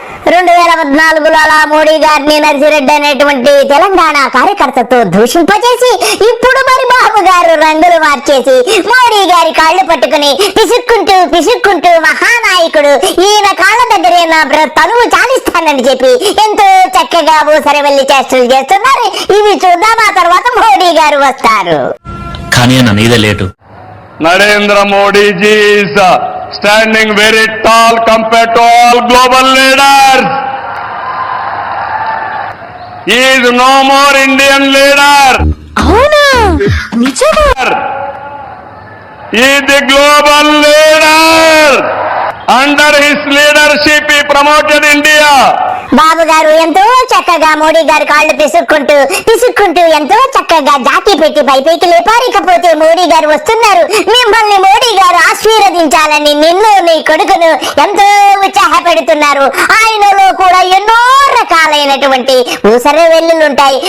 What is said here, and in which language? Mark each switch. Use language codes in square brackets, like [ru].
[te] 2014లో అలా మోడీ గారిని నర్సిరెడ్డి అనేటువంటి తెలంగాణ కార్యకర్తతో దూషింపజేసి ఇప్పుడు మరి బాబు గారు రంగులు మార్చేసి మోడీ గారి కాళ్ళు పట్టుకుని పిసుక్కుంటూ మహానాయకుడు ఈయన కాళ్ళ దగ్గరే నా తనువు చాలిస్తానని చెప్పి ఎంతో చక్కగా ఊసరవెల్లి చేష్టలు చేస్తున్నారు. ఇవి చూద్దాం, ఆ తర్వాత మోడీ గారు వస్తారు. కానీ అన్న నీదే late. [en] Narendra Modi ji is standing very tall compared to all global leaders. He is no more Indian leader. [te] అవునా నిజమా? [en] He is the global leader. Under his leadership, he promoted India. [te] బాబు గారు ఎంతో చక్కగా మోడీ గారి కాళ్ళు పిసుక్కుంటూ ఎంతో చక్కగా జాకీ పెట్టి పైకి లేపారు. ఇకపోతే మోడీ గారు వస్తున్నారు, మిమ్మల్ని మోడీ గారు ఆశీర్వదించాలని నిన్ను నీ కొడుకును ఎంతో ఉత్సాహపెడుతున్నారు. ఆయనలో కూడా ఎన్నో రకాలైనటువంటి ఊసర వెల్లులుంటాయి.